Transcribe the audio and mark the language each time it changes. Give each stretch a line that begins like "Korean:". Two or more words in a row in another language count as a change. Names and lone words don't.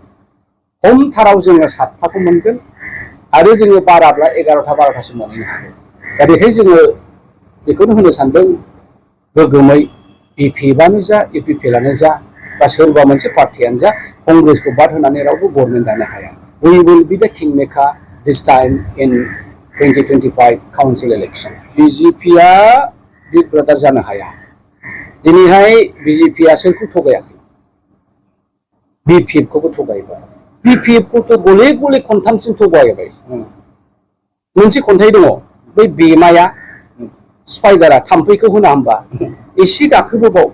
Bodo: खमथाराव जोङो 7थाखौ मोनगोन आरो जोङो बाराब्ला 11था 12थासिम मोनहैनो हागोन दा बेखायनो जोङो बेखौनो होनो सानदों गोग्गोमै बिपिएफआनो जा इउपिपिएलआनो जा बा सोरबा मोनसे पार्टियानो जा कंग्रेसखौ बाद होनानै रावबो गभर्नमेन्ट दानो हाया
English: we will be the king maker this time in 2025 council election
Bodo: बिजेपिआ
English: big brother
Bodo: जानो हाया दिनैहाय बिजेपिआ सोरखौ थगायाखै बिपिएफखौबो थगायबाय बिपिएफखौथ' गले गले खनथामसिम थगायबाय मोनसे खन्थाइ दङ बै बेमाया स्पाइडारा थाम्फैखौ होना होमबा एसे गाखोबोबाव